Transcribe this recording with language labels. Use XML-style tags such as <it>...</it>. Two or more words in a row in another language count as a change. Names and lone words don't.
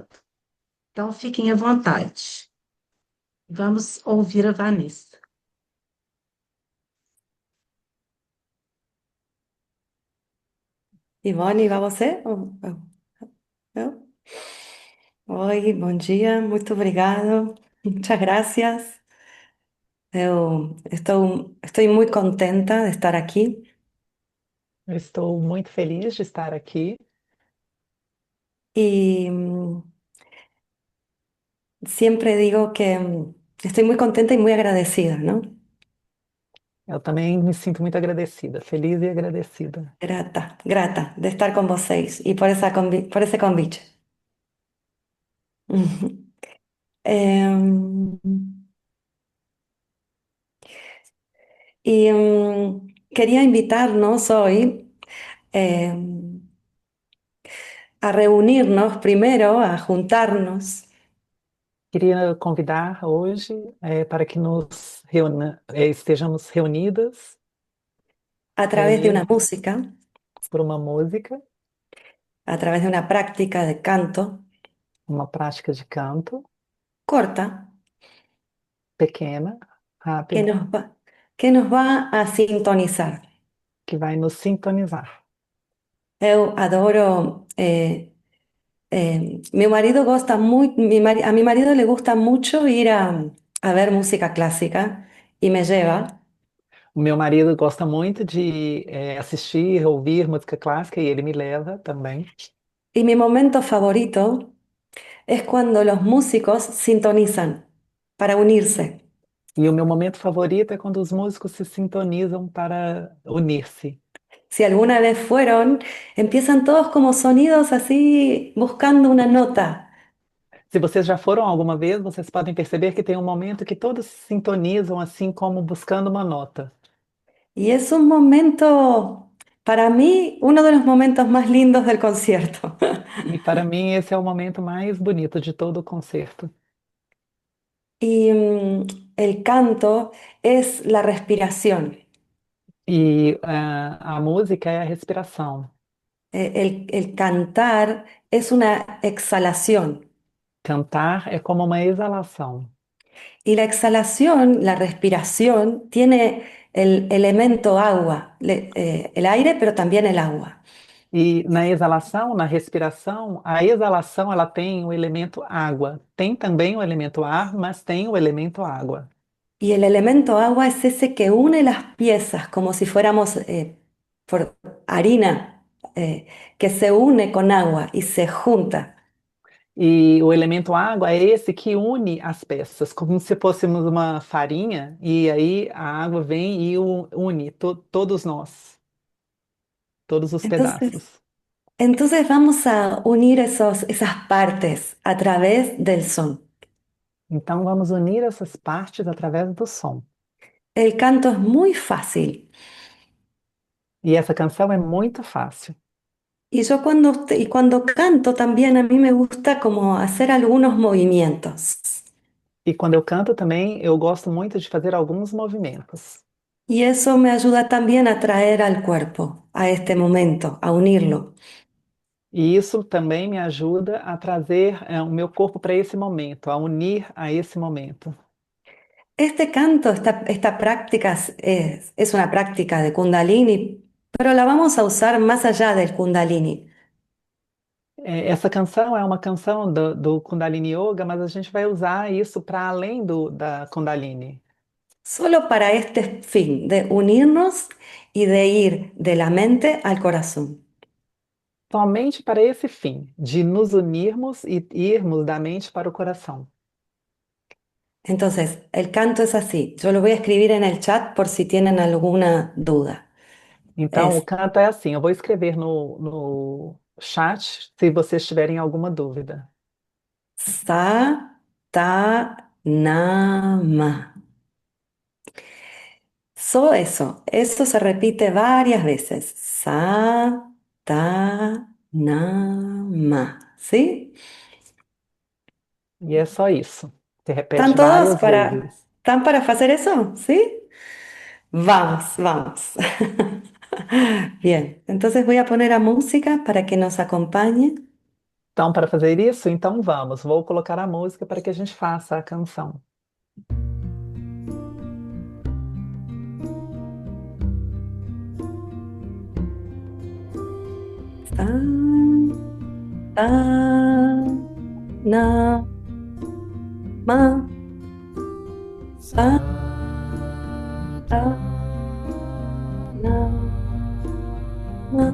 <pt>Então, fiquem à vontade. Vamos ouvir a Vanessa. Ivone, vai você? Eu? Oi, bom dia, muito obrigado,</pt> <es>muchas gracias.</es> <pt>Estou muito contenta de estar aqui Eu estou muito feliz de estar aqui.</pt> <es>y siempre digo que estoy muy contenta y muy agradecida, ¿no?</es> <pt>Eu também me sinto muito agradecida, feliz e agradecida.</pt> <es>Grata de estar con vocês y por ese convite. Em, Quería invitarnos hoy a reunirnos primero, a juntarnos</es> <pt>Queria convidar hoje para que estejamos reunidas,</pt> <es>a través de una</es> <pt>reunidas música, por uma música,</pt> <es>a través de una práctica de canto</es> <pt>uma prática de canto</pt> <es>corta</es> <pt>pequena, que rápida,</pt> <es>que nos va a sintonizar.</es> <pt>que vai nos sintonizar. Eu adoro,</pt> <es>mi marido gosta muy, a mi marido le gusta mucho ir a ver música clásica y me lleva.</es> <pt>O meu marido gosta muito de assistir, ouvir música clássica e ele me leva também.</pt> <es>Y mi momento favorito es cuando los músicos sintonizan. para unirse.</es> <pt>E o meu momento favorito é quando os músicos se sintonizam para unir-se.</pt> <es>Si alguna vez fueron, empiezan todos como sonidos así buscando una nota.</es> <pt>Se vocês já foram alguma vez, vocês podem perceber que tem um momento que todos se sintonizam assim como buscando uma nota.</pt> <es>Y es un momento, para mí, uno de los momentos más lindos del concierto.</es> <pt>E para mim esse é o momento mais bonito de todo o concerto.</pt> <es>Y el canto es la respiración.</es> <pt>E a música é a respiração.</pt> <es>El cantar es una exhalación.</es> <pt>Cantar é como uma exalação.</pt> <es>Y la exhalación, la respiración, tiene el elemento agua, el aire, pero también el agua.</es> <pt>E na exalação, na respiração, a exalação ela tem o elemento água. Tem também o elemento ar, mas tem o elemento água.</pt> <es>Y el elemento agua es ese que une las piezas como si fuéramos por harina, que se une con agua y se junta.</es> <pt>E o elemento água é esse que une as peças, como se fôssemos uma farinha, e aí a água vem e une todos nós, todos os</pt> <es>Entonces,</es> <pt>pedaços.</pt> <es>entonces vamos a unir esas partes a través del son.</es> <pt>Então vamos unir essas partes através do som.</pt> <es>El canto es muy fácil.</es> <pt>E essa canção é muito fácil.</pt> <es>Y cuando canto también a mí me gusta como hacer algunos movimientos.</es> <pt>E quando eu canto também, eu gosto muito de fazer alguns movimentos.</pt> <es>Y eso me ayuda también a traer al cuerpo, a este momento, a unirlo.</es> <pt>E isso também me ajuda a trazer o meu corpo para esse momento, a unir a esse momento.</pt> <es>Este canto, esta práctica es una práctica de Kundalini, pero la vamos a usar más allá del Kundalini.</es> <pt>Essa canção é uma canção do Kundalini Yoga, mas a gente vai usar isso para além da Kundalini.</pt> <es>Solo para este fin, de unirnos y de ir de la mente al corazón.</es> <pt>Somente para esse fim, de nos unirmos e irmos da mente para o coração.</pt> <es>Entonces, el canto es así. Yo lo voy a escribir en el chat por si tienen alguna duda.</es> <pt>Então, o</pt> <es>Es</es> <pt>canto é assim, eu vou escrever no chat se vocês tiverem alguma dúvida.</pt> <sa>sa, ta, na, ma.</sa> <es>Solo eso se repite varias veces.</es> <sa>Sa, ta, na, ma. ¿Sí?</sa> <pt>E é só isso. Se</pt> <es>¿Están</es> <pt>repete</pt> <es>todos</es> <pt>várias vezes.</pt> <es>están para hacer eso? ¿Sí? Vamos, vamos. Bien, entonces voy a poner a música para que nos acompañe.</es> <pt>Então, para fazer isso, então vamos. Vou colocar a música para que a gente faça a canção.</pt> <sa>Sa, ta, na, ma. Sa, ta, na, ma.</sa>